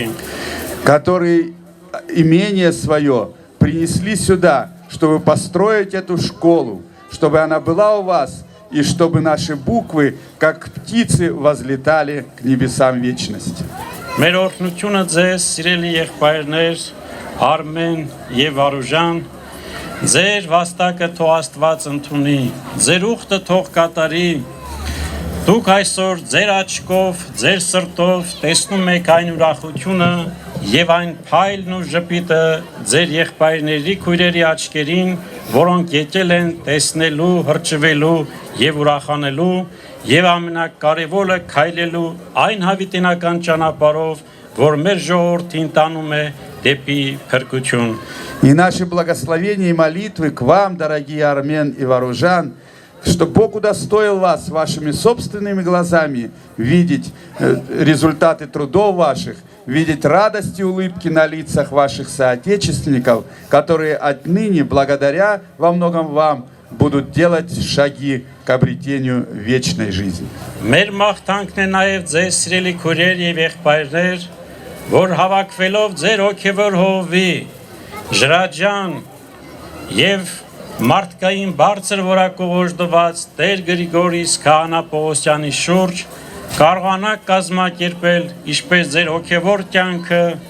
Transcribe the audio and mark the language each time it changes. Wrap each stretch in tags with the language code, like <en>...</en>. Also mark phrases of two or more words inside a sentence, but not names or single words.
<ru>Которые имение свое принесли сюда, чтобы построить эту школу, чтобы она была у вас, и чтобы наши буквы, как птицы, возлетали к небесам вечности.</ru> <hy>Մեր օրհնությունը ձեզ, սիրելի եղբայրներ, Արմեն եւ Արուժան, ձեր վաստակը թող Աստված ընդունի, ձեր ուխտը թող կատարի, դուք այսօր ձեր աչքով, ձեր սրտով տեսնում եք այն ուրախությունը եւ այն փայլն ու ժպիտը ձեր եղբայրների քույրերի աչքերին, որոնք եկել են տեսնելու, հրճվելու եւ ուրախանելու եւ ամենակարևորը քայլելու այն հավիտենական ճանապարհով, որ մեր ժողովրդին տանում է դեպի փրկություն։</hy> <ru>И наши благословения и молитвы к вам, дорогие Армен и Варужан, что Бог удостоил вас вашими собственными глазами видеть результаты трудов ваших, видеть радость и улыбки на лицах ваших соотечественников, которые отныне, благодаря во многом вам, будут делать шаги к обретению вечной жизни.</ru> <hy>Մեր մաղթանքն է նաև ձեզ սիրելի քույրեր եւ եղբայրներ, որ հավաքվելով ձեր հոգևոր հովի, ժրաջան եւ մարդկային բարձր որակով օժտված Տեր Գրիգորիս Քահանա Պողոսյանի շուրջ կարողանաք կազմակերպել ինչպես ձեր հոգևոր կյանքը,</hy>